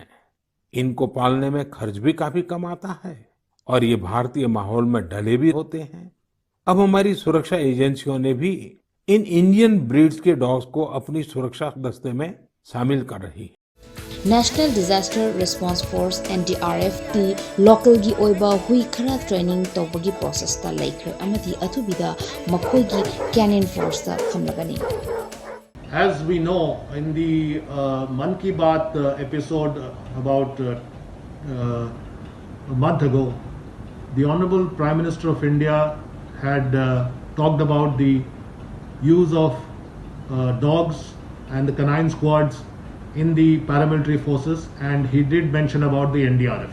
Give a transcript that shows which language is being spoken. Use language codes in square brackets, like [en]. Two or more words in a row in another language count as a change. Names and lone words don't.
[hi] इनको पालने में खर्च भी काफी कम आता है और ये भारतीय माहौल में ढले भी होते हैं। अब हमारी सुरक्षा एजेंसियों ने भी इन [en] Indian breeds [hi] के डॉग्स को अपनी सुरक्षा दस्ते में शामिल कर रही है। [en] National Disaster Response Force [mni] NDRF কী লোকল কী ওইবা হুই খরা ট্রেনিং তৌবগী প্রোসেস তা লেখর অমথি অথুবিদা মখোই কী [en] canine force [mni] তা থমলগনি। [en] As we know, in the Man Ki Baat episode about a month ago, the Honorable Prime Minister of India had talked about the use of dogs and the canine squads in the paramilitary forces, and he did mention about the NDRF.